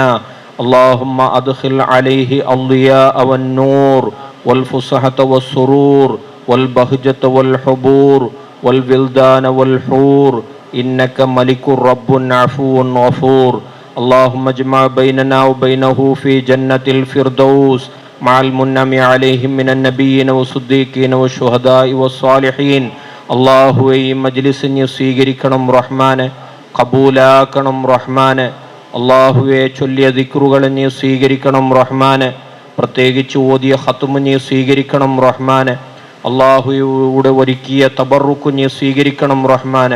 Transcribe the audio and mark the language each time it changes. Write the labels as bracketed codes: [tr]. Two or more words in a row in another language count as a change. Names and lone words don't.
[ar] اللهم أدخل عليه الضياء والنور والفصحة والسرور والبهجة والحبور والولدان والحور إنك ملك رب عفو غفور. اللهم اجمع بيننا وبينه في جنة الفردوس مع المنعم عليهم من النبيين والصديقين والشهداء والصالحين. [ml] അള്ളാഹു ഈ മജ്ലിസിനെ സ്വീകരിക്കണം റഹ്മാനെ, കബൂലാക്കണം റഹ്മാനെ. അള്ളാഹുവെ ചൊല്ലിയ ദിക്റുകളെ നീ സ്വീകരിക്കണം റഹ്മാനെ, പ്രത്യേകിച്ച് ഓതിയ ഖത്മ് നീ സ്വീകരിക്കണം റഹ്മാനെ. അള്ളാഹുവിടെ ഒരുക്കിയ തബറുക്ക് നീ സ്വീകരിക്കണം റഹ്മാനെ.